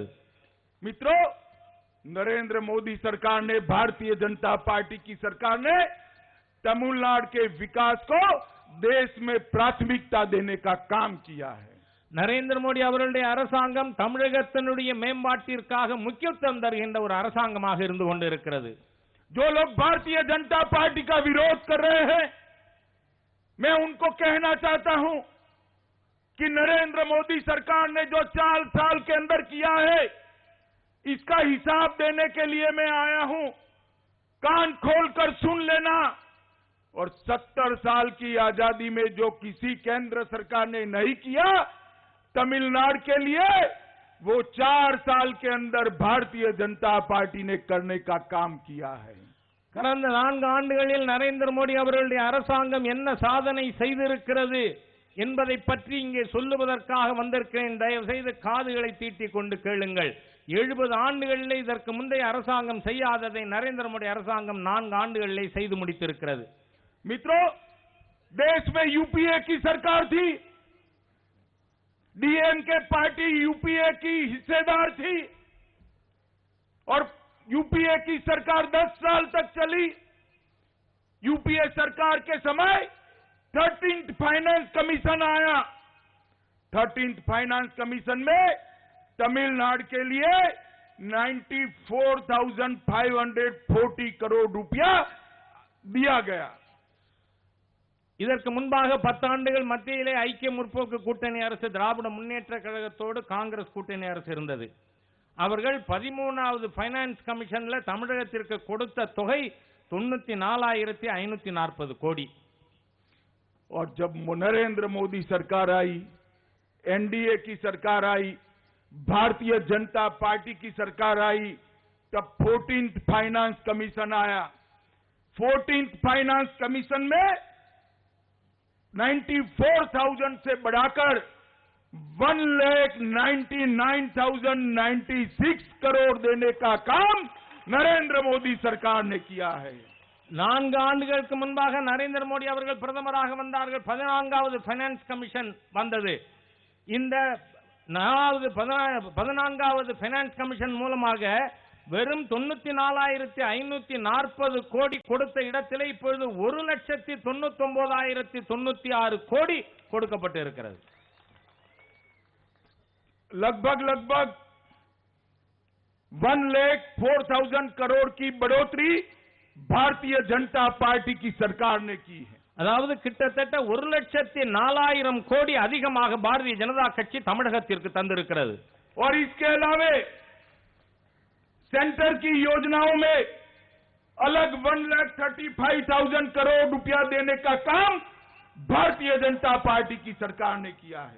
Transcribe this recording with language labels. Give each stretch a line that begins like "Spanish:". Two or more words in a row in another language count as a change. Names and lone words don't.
Hindi: मित्रों, नरेंद्र मोदी सरकार ने, भारतीय जनता पार्टी की सरकार ने तमिलनाडु के विकास को देश में प्राथमिकता देने का काम किया है.
Tamil: நரேந்திர மோடி அவர்களுடைய அரசாங்கம் தமிழகத்தினுடைய மேம்பாட்டிற்காக முக்கியத்துவம் தருகின்ற ஒரு அரசாங்கமாக இருந்து கொண்டிருக்கிறது.
Hindi: जो लोग भारतीय जनता पार्टी का विरोध कर रहे हैं, मैं उनको कहना चाहता हूं कि नरेंद्र मोदी सरकार ने जो 4 साल के अंदर किया है, इसका हिसाब देने के लिए मैं आया हूं. कान खोलकर सुन लेना. और 70 साल की आजादी में जो किसी केंद्र सरकार ने नहीं किया, तमिलनाडु के लिए वो 4 साल के अंदर भारतीय जनता पार्टी ने करने का काम किया है.
Tamil: கடந்த 4 ஆண்டுகளில் நரேந்திர மோடி அவர்களுடைய அரசாங்கம் என்ன சாதனை செய்திருக்கிறது என்பதை பற்றி இங்கே சொல்லுவதற்காக வந்திருக்கிறேன். தயவு செய்து காதுகளை தீட்டிக் கொண்டு கேளுங்கள். 70 ஆண்டுகளிலே இதற்கு முந்தைய அரசாங்கம் செய்யாததை நரேந்திர மோடி அரசாங்கம் 4 ஆண்டுகளிலே செய்து முடித்திருக்கிறது.
Hindi: मित्रों, देश में यूपीए की सरकार थी, डीएमके पार्टी यूपीए की हिस्सेदार थी, और यूपीए की सरकार 10 साल तक चली. यूपीए सरकार के समय 13th
English: finance commission
Hindi: आया. 13th
English: finance commission
Hindi: में तमिलनाडु के लिए 94,540 करोड़ रुपया दिया गया.
Tamil: இதற்கு முன்பாக 10 ஆண்டுகள் மத்தியிலே ஐக்கிய முற்போக்கு கூட்டணி அரசு, திராவிட முன்னேற்ற கழகத்தோடு காங்கிரஸ் கூட்டணி அரசு இருந்தது. அவர்கள் 13வது
English: finance commission
Tamil: தமிழகத்திற்கு கொடுத்த தொகை 94,540 கோடி.
Hindi: और जब नरेंद्र मोदी सरकार आई, एनडीए की सरकार आई, भारतीय जनता पार्टी की सरकार आई, तब 14th
English: finance commission
Hindi: आया. 14th
English: finance commission
Hindi: में 94,000 से बढ़ाकर 1,99,096 करोड़ देने का काम नरेंद्र मोदी सरकार ने किया है.
Tamil: 4 ஆண்டுகளுக்கு முன்பாக நரேந்திர மோடி அவர்கள் பிரதமராக வந்தார்கள். 14வது
English: finance commission
Tamil: வந்தது. இந்த 14வது
English: finance commission
Tamil: மூலமாக வெறும் 94,540 கோடி கொடுத்த இடத்திலே இப்பொழுது 1,99,096 கோடி கொடுக்கப்பட்டு இருக்கிறது.
Hindi: लगभग 1,04,000 करोड़ की बढ़ोतरी भारतीय जनता पार्टी की सरकार ने की है.
Tamil: அதாவது கிட்டத்தட்ட 1,04,000 கோடி அதிகமாக பாரதிய ஜனதா கட்சி தமிழகத்திற்கு தந்திருக்கிறது.
Hindi: और इसके अलावे सेंटर की योजनाओं में अलग 1,35,000 करोड़ रुपया देने का काम भारतीय जनता पार्टी की सरकार ने किया है।